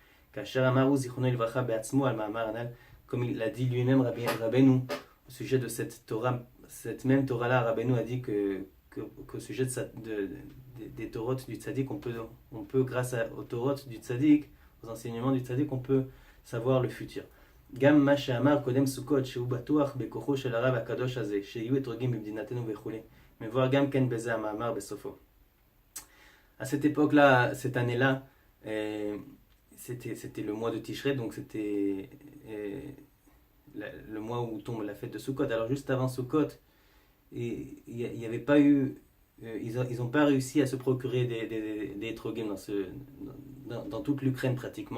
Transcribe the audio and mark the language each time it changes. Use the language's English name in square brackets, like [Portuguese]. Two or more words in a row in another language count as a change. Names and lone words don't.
[French] Comme il l'a dit lui-même Rabbeinu au sujet de cette Torah, cette même Torah-là, Rabbeinu a dit qu'au sujet des Torahs du tzaddik, on peut grâce aux Torahs du tzaddik, aux enseignements du tzaddik, on peut savoir le futur. [Hebrew] גם מה שאמר קודם סוכות שהוא בטוח בכוחו של הרב הקדוש הזה שיהיו אתרוגים במדינתנו וכולי מבואר גם כן בזה המאמר בסופו. [French] À cette époque-là, cette année-là, c'était le mois de Tishrei, donc c'était le mois où tombe la fête de Sukkot. Alors juste avant Sukkot, il n'y avait pas eu, ils n'ont pas réussi à se procurer des etrogim dans toute l'Ukraine pratiquement.